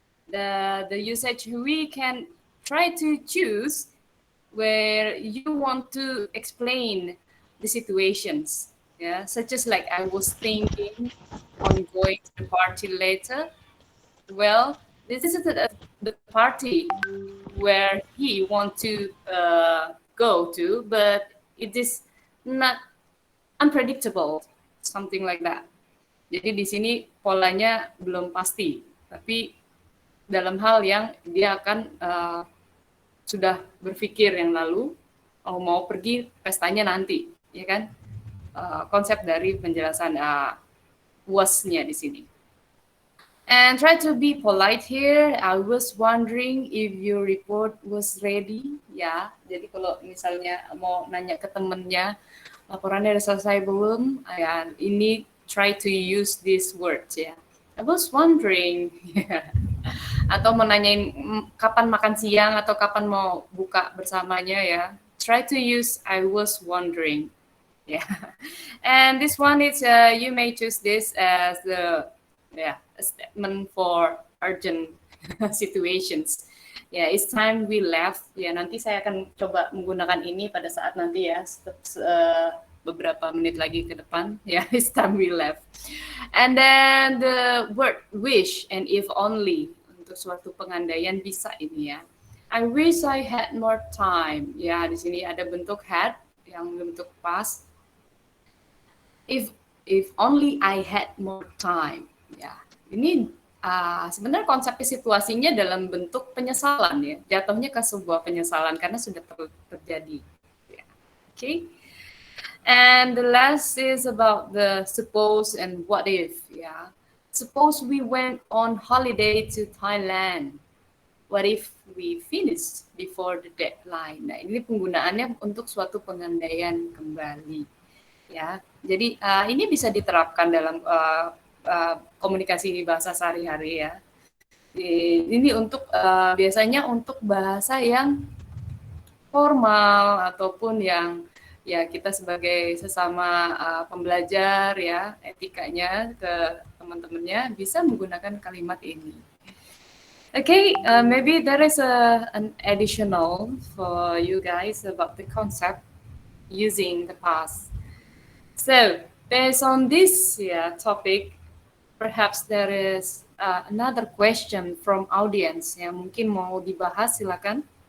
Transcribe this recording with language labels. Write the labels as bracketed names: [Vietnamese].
[English] The usage we can try to choose where you want to explain the situations, yeah, such as like I was thinking on going to the party later. Well, this is the party where he want to go to, but it is not unpredictable, something like that. [Indonesian] Jadi di sini polanya belum pasti, tapi dalam hal yang dia akan sudah berpikir yang lalu, mau pergi pestanya nanti, ya kan? Konsep dari penjelasan was-nya di sini. [English] And try to be polite here. I was wondering if your report was ready. [Indonesian] Ya, jadi kalau misalnya mau nanya ke temennya, laporannya udah selesai belum? Ya, ini [English] try to use these words ya. I was wondering. [Indonesian] Atau menanyain kapan makan siang atau kapan mau buka bersamanya ya. [English] Try to use I was wondering. Yeah. And this one is you may choose this as the a statement for urgent situations. Ya, it's time we left. [Indonesian] Ya, nanti saya akan coba menggunakan ini pada saat nanti ya, beberapa menit lagi ke depan. [English] Ya, it's time we left. And then the word wish and if only [Indonesian] untuk suatu pengandaian bisa ini ya. [English] I wish I had more time. [Indonesian] Ya, di sini ada bentuk [English] had [Indonesian] yang bentuk [English] past. If only I had more time. [Indonesian] Ya, ini sebenarnya konsep situasinya dalam bentuk penyesalan ya, jatuhnya ke sebuah penyesalan karena sudah terjadi. [English] Yeah. Okay. And the last is about the suppose and what if. Yeah. Suppose we went on holiday to Thailand. What if we finished before the deadline? [Indonesian] Nah, ini penggunaannya untuk suatu pengandaian kembali. Ya, jadi ini bisa diterapkan dalam komunikasi bahasa sehari-hari ya. Ini untuk biasanya untuk bahasa yang formal ataupun yang ya kita sebagai sesama pembelajar ya, etikanya ke teman-temannya bisa menggunakan kalimat ini. [English] Okay, maybe there is an additional for you guys about the concept. using the past. So based on this topic, perhaps there is another question from audience [Indonesian] yang mungkin mau dibahas, silakan.